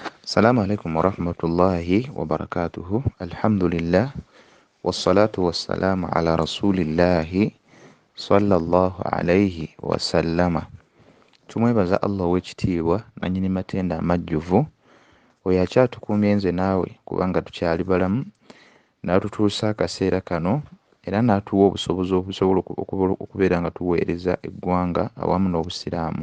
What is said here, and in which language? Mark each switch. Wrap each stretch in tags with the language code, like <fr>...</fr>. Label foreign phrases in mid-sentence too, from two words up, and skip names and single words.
<ar>السلام عليكم ورحمة الله وبركاته. الحمد لله والصلاة والسلام على رسول الله صلى الله عليه وسلم.</ar> <lg>Tumwebaza Allah w'ekitiibwa nannyini matenda amajjuvu oyo akyatukuumye nze naawe kubanga tukyali balamu n'atutuusa akaseera kano era n'atuwa obusobozi obusobola okubeera nga tuweereza eggwanga awamu n'obusiraamu.</lg>